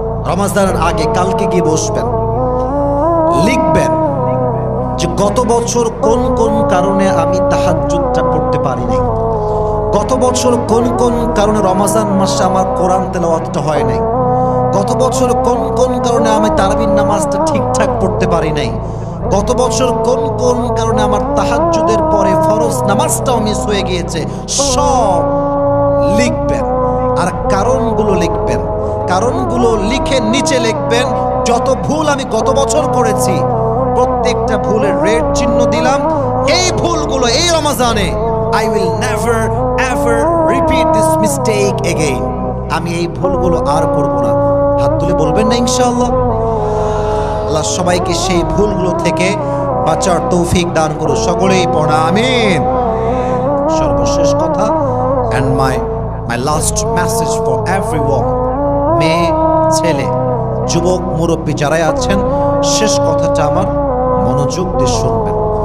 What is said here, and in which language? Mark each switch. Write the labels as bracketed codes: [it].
[bn] রমজানের আগে কালকে গিয়ে বসবেন, লিখবেন যে গত বছর কোন কোন কারণে আমি তাহাজ্জুদটা পড়তে পারি নাই, গত বছর কোন কোন কারণে রমজান মাসে আমার কোরআন তেলাওয়াতটা হয় নাই, গত বছর কোন কোন কারণে আমি তারাবির নামাজটা ঠিকঠাক পড়তে পারি নাই, গত বছর কোন কোন কারণে আমার তাহাজ্জুদের পরে ফরজ নামাজটাও মিস হয়ে গিয়েছে। সব লিখবেন আর কারণগুলো লিখবেন। কারণগুলো লিখে নিচে লিখবেন যত ভুল আমি গত বছর করেছি প্রত্যেকটা ভুলের রেড চিহ্ন দিলাম। এই ভুলগুলো এই রমজানে [en] I will never ever repeat this mistake again. [bn] আমি এই ভুলগুলো আর করব না। হাত তুলে বলবেন না ইনশাআল্লাহ? আল্লাহ সবাইকে সেই ভুলগুলো থেকে বাঁচার তৌফিক দান করুন। সকলেই পড়া আমিন। সর্বশেষ কথা, [en] and my last message for everyone, [bn] মেয়ে ছেলে যুবক মুরব্বী যারাই আছেন, শেষ কথাটা আমার মনোযোগ দিয়ে শুনবেন।